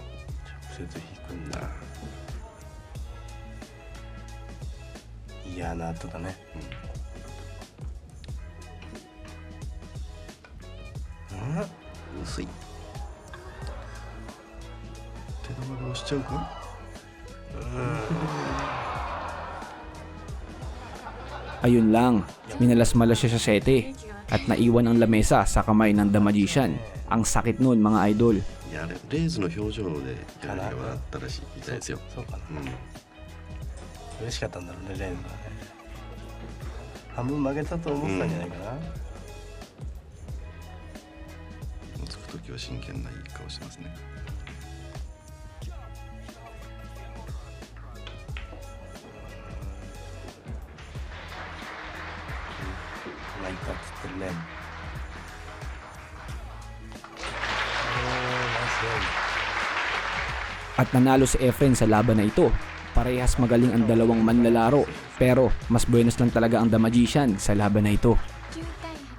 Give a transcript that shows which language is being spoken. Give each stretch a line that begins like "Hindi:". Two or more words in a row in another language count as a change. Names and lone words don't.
Japanese: 直接引くんだ。嫌な後だね。薄い手玉で押しちゃうか。
Filipino: Ayun lang, minalas-malas siya sa sete at naiwan ang lamesa sa kamay ng The Magician. Ang sakit nun mga idol.
Japanese: いやあれレイズの表情でギャラリーが笑ったらしいみたいですよ。そうかな。うん嬉しかったんだろうね、レーズがね。半分負けたと思ってたんじゃないかな。つくときは真剣ないい顔してますね。ないかっつってるね。
Filipino: At nanalo si Efren sa laban na ito. Parehas magaling ang dalawang manlalaro, pero mas buenos lang talaga ang The Magician sa laban na ito.
Japanese: 9対